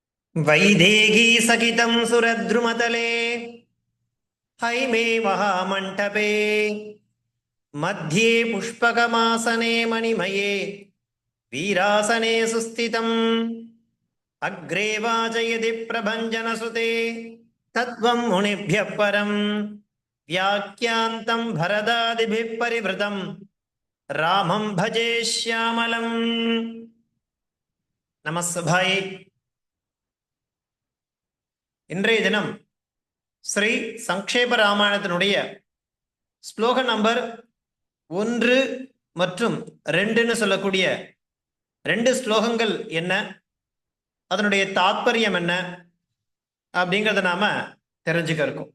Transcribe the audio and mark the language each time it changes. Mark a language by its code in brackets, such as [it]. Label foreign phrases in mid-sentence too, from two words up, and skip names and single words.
[sa] वैदेही सकितं सुरद्रुमतले हैमे महामण्टपे मध्ये पुष्पकमासने मणिमये वीरासने सुस्थितम् अग्रे वाचयति प्रभञ्जनसुते तत्त्वं मुनिभ्यः परम् व्याख्यान्तं भरदादिभिः परिवृतं रामं भजे श्यामलम् நமஸ்தபாயே. [ta] இன்றைய தினம் ஸ்ரீ சங்கேப ராமாயணத்தினுடைய ஸ்லோக நம்பர் 1 மற்றும் 2ன்னு சொல்லக்கூடிய 2 ஸ்லோகங்கள் என்ன, அதனுடைய தாத்பரியம் என்ன அப்படிங்கிறத நாம தெரிஞ்சுக்க இருக்கோம்.